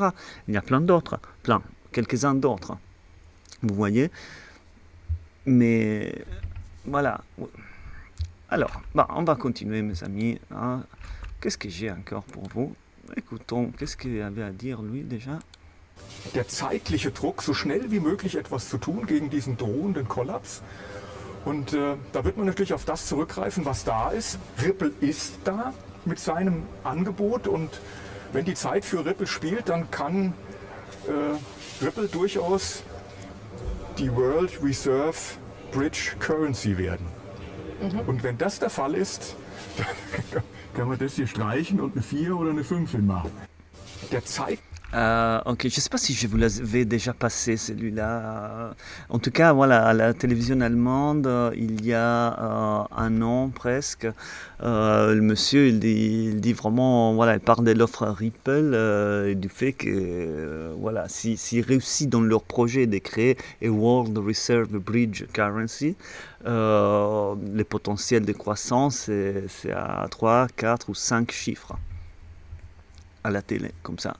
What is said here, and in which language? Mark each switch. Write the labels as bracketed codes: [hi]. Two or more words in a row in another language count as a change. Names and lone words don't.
[fr] Il y a plein d'autres, quelques-uns d'autres. Vous voyez? Mais voilà. Alors, on va continuer, mes amis. Hein. Qu'est-ce que j'ai encore pour vous? Écoutons, qu'est-ce qu'il avait à dire, lui, déjà? [de] Der zeitliche Druck, so schnell wie möglich etwas zu tun gegen diesen drohenden Kollaps. Und da wird man natürlich auf das zurückgreifen, was da ist. Ripple ist da mit seinem Angebot und wenn die Zeit für Ripple spielt, dann kann Ripple durchaus die [en] World Reserve Bridge Currency [de] werden. Und wenn das der Fall ist, dann kann man das hier streichen und eine 4 oder eine 5 hinmachen. Der zeigt [fr] Ok, je ne sais pas si je vous l'avais déjà passé celui-là. En tout cas, voilà, à la télévision allemande, il y a un an presque, le monsieur, il dit vraiment, voilà, il parle de l'offre Ripple et du fait que, voilà, s'ils réussissent dans leur projet de créer un [en] World Reserve Bridge Currency, [fr] le potentiel de croissance, c'est à 3, 4 ou 5 chiffres à la télé, comme ça.